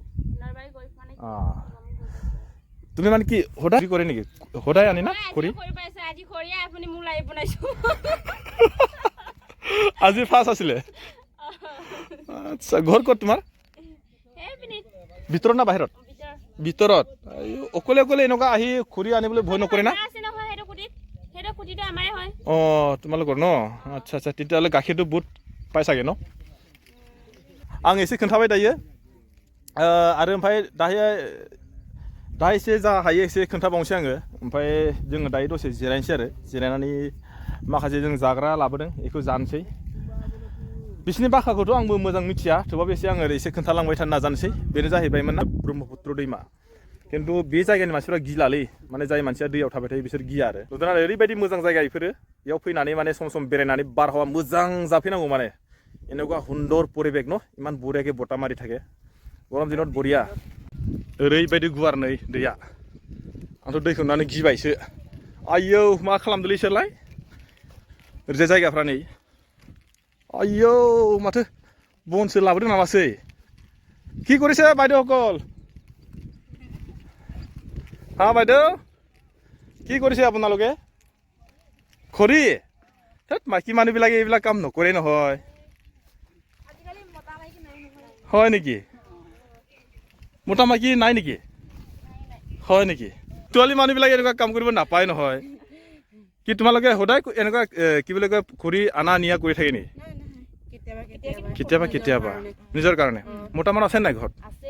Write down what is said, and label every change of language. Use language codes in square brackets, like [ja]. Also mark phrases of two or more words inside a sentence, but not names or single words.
[as] তুমি মানে কি সদায় কৰে নেকি সদায় আনে না খৰি আজি ফাৰ্ষ্ট আছিলে আচ্ছা ঘৰ ক'ত তোমাৰ ভিতৰত না বাহিৰত ভিতৰত অকলে অকলে এনেকুৱা আহি খৰি আনিবলৈ ভয় নকৰে না অঁ তোমালোকৰ ন আচ্ছা আচ্ছা তেতিয়াহ'লে গাখীৰটো বহুত পাই চাগে ন [brx] आं एसे खोन्थाबाय दायो आरो ओमफ्राय दाहाय एसे जा हायो एसे खोन्थाबावनोसै आङो ओमफ्राय जोङो दायो दसे जिरायनोसै आरो जिरायनानै माखासे जों जाग्रा लाबोदों बेखौ जानोसै बिसिनि बाखाखौथ' आंबो मोजां मिथिया थेवबाबो एसे आङो एसे खोन्थालांबाय थानो नाजानोसै बेनो जाहैबायमोन ना ब्रह्मपुत्र दैमा खिन्थु बे जायगानि मानसिफ्रा गिलालै माने जाय मानसिया दैयाव थाबाय थायो बिसोर गिया आरो नुदों आरो ओरैबायदि मोजां जायगा बेफोरो बेयाव फैनानै माने सम सम बेरायनानै बारहावा मोजां जाफैनांगौ माने [as] এনেকুৱা সুন্দৰ পৰিৱেশ ন ইমান বঢ়িয়াকৈ বতাহ মাৰি থাকে গৰম দিনত বঢ়িয়া [brx] ओरैबायदि गुवार नै दैया आंथ' दैखौ नुनानै गिबायसो आयौ मा खालामदोंलै इसोरलाय ओरैजाय जायगाफ्रा नै आयौ माथो बनसो लाबोदों नामासै [as] কি কৰিছে বাইদেউসকল হা বাইদেউ কি কৰিছে আপোনালোকে খৰি মাইকী মানুহবিলাকে এইবিলাক কাম নকৰে নহয় হয় নেকি মোটা মাইকী নাই নেকি হয় নেকি ছোৱালী মানুহবিলাকে এনেকুৱা কাম কৰিব নাপায় নহয় কি তোমালোকে সদায় এনেকুৱা কি বুলি কয় খৰি আনা নিয়া কৰি থাকে নি কেতিয়াবা কেতিয়াবা নিজৰ কাৰণে মোটা মানুহ আছে নাই ঘৰত